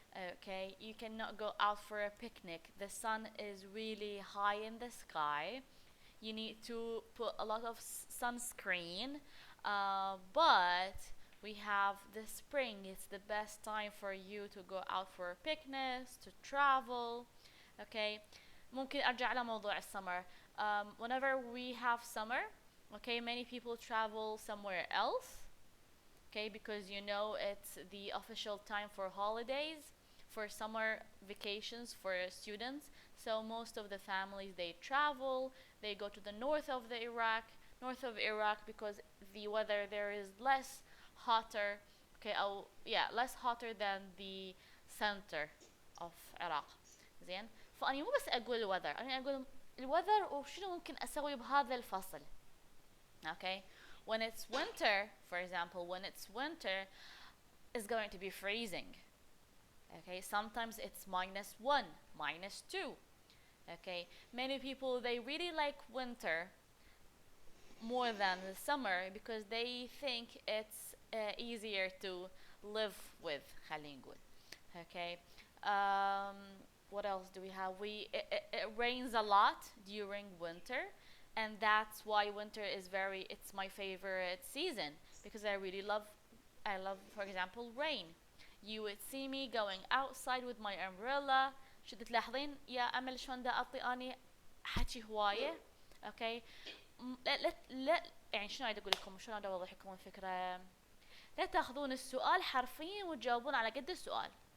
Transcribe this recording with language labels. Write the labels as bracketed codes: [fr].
[en] Okay, you cannot go out for a picnic. The sun is really high in the sky. You need to put a lot of sunscreen. But we have the spring. It's the best time for you to go out for picnics, to travel. Okay. [ar] ممكن ارجع على موضوع السمر. [en] Whenever we have summer, okay, many people travel somewhere else, okay, because you know it's the official time for holidays, for summer vacations for students. So most of the families they travel, they go to the north of Iraq because the weather there is less hotter, okay, oh yeah, less hotter than the center of Iraq. [ar] زين. فأني مو بس أقول الوذر، أنا أقول الوذر وشنو ممكن أسوي بهذا الفصل. [en] Okay, when it's winter, for example, when it's winter, it's going to be freezing. Okay, sometimes it's -1, -2. Okay, many people they really like winter more than the summer because they think it's easier to live with. [ar] خلينا نقول. [en] Okay. Um, what else do we have? It rains a lot during winter, and that's why winter is very. It's my favorite season because I love, for example, rain. You would see me going outside with my umbrella. [ar] شو تلاحظين يا أمل شلون دا أعطي أني حكي هواية. [en] Okay. [ar] لا يعني شنو أريد أقول لكم شلون أريد أوضح لكم الفكرة. لا تاخذون السؤال حرفيا وتجاوبون على قد السؤال.